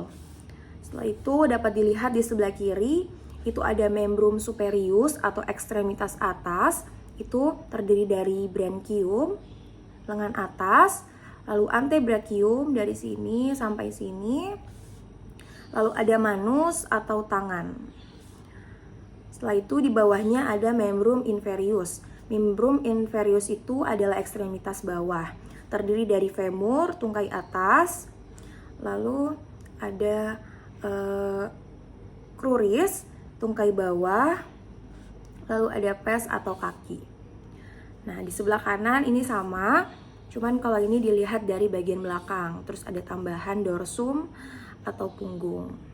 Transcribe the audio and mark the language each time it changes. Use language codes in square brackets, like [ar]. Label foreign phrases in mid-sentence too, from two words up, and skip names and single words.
[id] Setelah itu dapat dilihat di sebelah kiri, itu ada [la] membrum superius [id] atau ekstremitas atas, itu terdiri dari branchium, lengan atas, lalu antebrachium dari sini sampai sini, lalu ada manus atau tangan. Setelah itu di bawahnya ada [la] membrum inferius. Membrum inferius [id] itu adalah ekstremitas bawah, terdiri dari femur, tungkai atas, lalu ada cruris, tungkai bawah, lalu ada pes atau kaki. Nah, di sebelah kanan ini sama, cuman kalau ini dilihat dari bagian belakang, terus ada tambahan dorsum atau punggung.